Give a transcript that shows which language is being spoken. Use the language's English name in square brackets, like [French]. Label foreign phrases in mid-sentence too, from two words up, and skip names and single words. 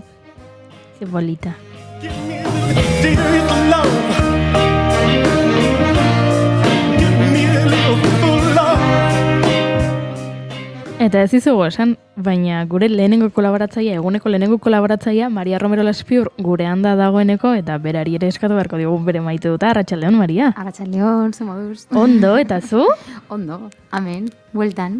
[Basque] Ze bolita. [English] Give me a little tears of love. Give me a little full love. [Basque] Eta ez izugu esan, baina gure lehenengo kolaboratzaia, eguneko lehenengo kolaboratzaia, Maria Romero Laspiur gure handa dagoeneko, eta berari ere eskatu beharko digu bere maite duta. Arratsaldeon, Maria. Arratsaldeon, ze moduz. Ondo, eta zu? Ondo, amen, bueltan.